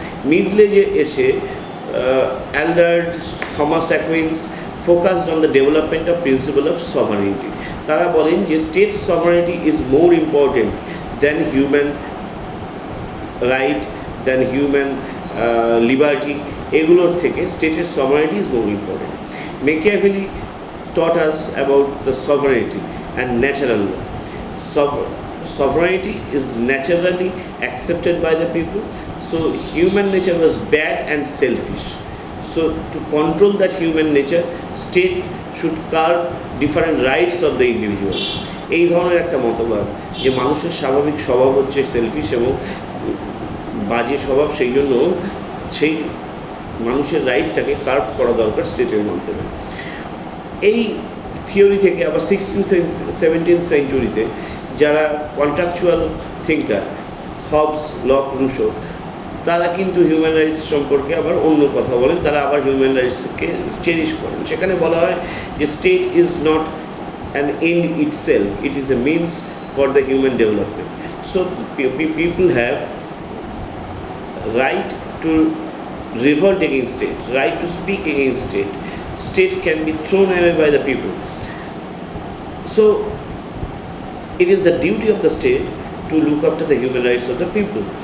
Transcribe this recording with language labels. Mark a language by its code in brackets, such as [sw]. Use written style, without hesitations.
[en] Middle এজে এসে অ্যালডার্ড, Thomas Aquinas focused on the development of principle of sovereignty. [bn] তারা বলেন যে [en] State sovereignty is more important than human right, than human liberty. [bn] এগুলোর থেকে [en] স্টেটের sovereignty is more important. Machiavelli taught us about the sovereignty and natural law. Sovereignty is naturally accepted by the people, so human nature was bad and selfish. So to control that human nature, state should curb different rights of the individuals. [bn] এই ধরনের একটা মতবাদ যে মানুষের স্বাভাবিক স্বভাব হচ্ছে shellfish এবং বাজে স্বভাব, সেই জন্য সেই মানুষের রাইটটাকে কার্ভ করা দরকার স্টেটের মাধ্যমে। এই থিওরি থেকে আবার 16th-17th সেঞ্চুরিতে যারা contractual thinker, Hobbes, lock, Russo, তারা কিন্তু হিউম্যান রাইটস সম্পর্কে আবার অন্য কথা বলেন। তারা আবার হিউম্যান রাইটসকে চেরিশ করেন। সেখানে বলা হয় যে [en] State is not an end itself, it is a means for the human development. So people have right to revolt against state, right to speak against state. State can be thrown away by the people. So it is the duty of the state to look after the human rights of the people.